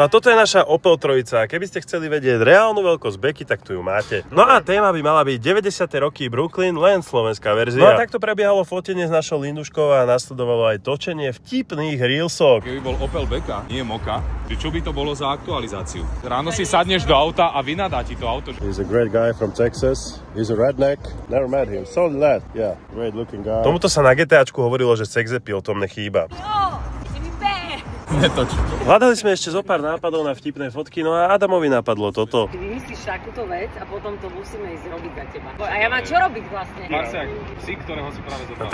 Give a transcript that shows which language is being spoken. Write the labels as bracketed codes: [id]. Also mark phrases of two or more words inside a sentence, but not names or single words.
[sk] No a toto je naša Opel trojica. Keby ste chceli vedieť reálnu veľkosť beky, tak tu ju máte. No a téma by mala byť 90. roky Brooklyn, len slovenská verzia. No a takto prebiehalo fotenie s našou Linduškou a nasledovalo aj točenie vtipných reelsok. Keby bol Opel Beka, nie Moka, čo by to bolo za aktualizáciu? Ráno si sadneš do auta a vynadá ti to auto. [en] He's a great guy from Texas. He's a redneck. Never met him. So lad. Yeah, great looking guy. [sk] Tomuto sa na GTAčku hovorilo, že [en] sex appeal, [sk] tom nechýba. Netoč. Hľadali sme ešte zo pár nápadov na vtipné fotky, no a Adamovi napadlo toto. Ty vymyslíš takúto vec a potom to musíme ísť robiť za teba. A ja mám čo robiť vlastne? Marciak, psi, ktorého si práve zobral.